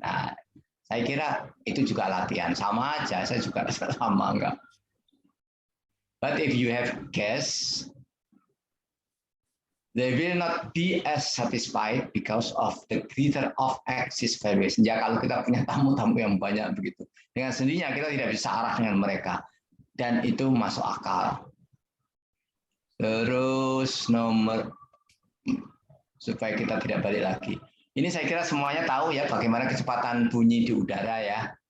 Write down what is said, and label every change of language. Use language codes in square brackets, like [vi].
[id] Nah, saya kira itu juga latihan. Sama aja, saya juga sama, enggak. [en] But if you have guests, they will not be as satisfied because of the greater of axis variation. [id] Ya, kalau kita punya tamu-tamu yang banyak begitu, dengan sendirinya kita tidak bisa arah dengan mereka. Dan itu masuk akal. Terus nomor, supaya kita tidak balik lagi. Ini saya kira semuanya tahu ya bagaimana kecepatan bunyi di udara ya.